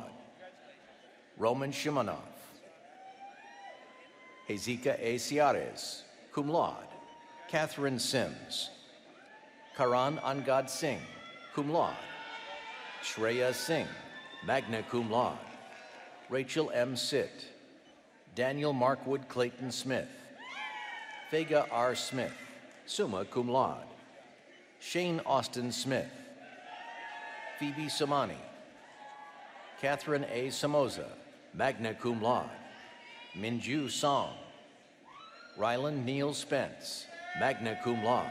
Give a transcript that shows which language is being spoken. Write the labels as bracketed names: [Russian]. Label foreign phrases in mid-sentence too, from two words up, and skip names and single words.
[English] Roman Shimonov. Hezika A. Ciares, [Latin] cum laude. [English] Catherine Sims. Karan Angad Singh, [Latin] cum laude. Shreya Singh, magna cum laude. [English] Rachel M. Sitt. Daniel Markwood Clayton Smith. Vega R. Smith, [Latin] summa cum laude. [English] Shane Austin Smith. Phoebe Samani. Catherine A. [Latin] Somoza, magna cum laude. [English] Minju Song. Ryland Neal Spence, [Latin] magna cum laude.